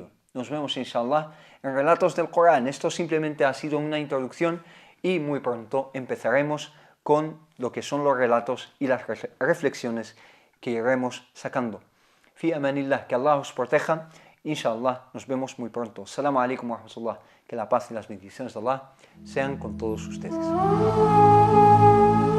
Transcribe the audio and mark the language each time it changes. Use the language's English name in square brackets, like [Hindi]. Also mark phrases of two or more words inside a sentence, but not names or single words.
[Spanish] Nos vemos, inshallah, en Relatos del Corán. Esto simplemente ha sido una introducción y muy pronto empezaremos con lo que son los relatos y las reflexiones que iremos sacando. [Arabic] في أمان الله, [Spanish] que Allah os proteja. Inshallah, nos vemos muy pronto. [Arabic] السلام عليكم ورحمة الله. [Spanish] Que la paz y las bendiciones de Allah sean con todos ustedes.